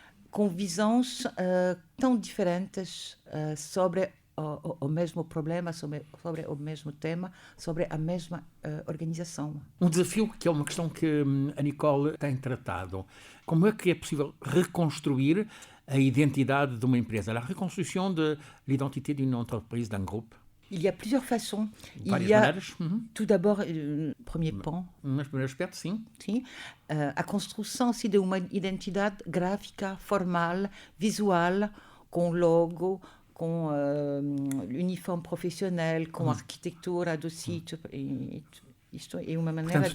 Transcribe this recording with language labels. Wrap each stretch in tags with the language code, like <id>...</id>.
<pt>Com visões tão diferentes sobre o mesmo problema, sobre o mesmo tema, sobre a mesma organização. Um desafio que é uma questão que a Nicole tem tratado. Como é que é possível reconstruir a identidade de uma empresa?</pt> <fr>La reconstruction de l'identité d'une entreprise, d'un groupe? Il y a plusieurs façons.</fr> <pt>Várias</pt> <fr>Il y a</fr> <pt>maneiras.</pt> <fr>tout d'abord, premier pan,</fr> <pt>Mas, primeiro aspecto, sim. sim, a construção assim, de uma identidade gráfica, formal, visual, com logo, com uniforme profissionel, com arquitetura do sítio. Isto é uma maneira Portanto,</pt>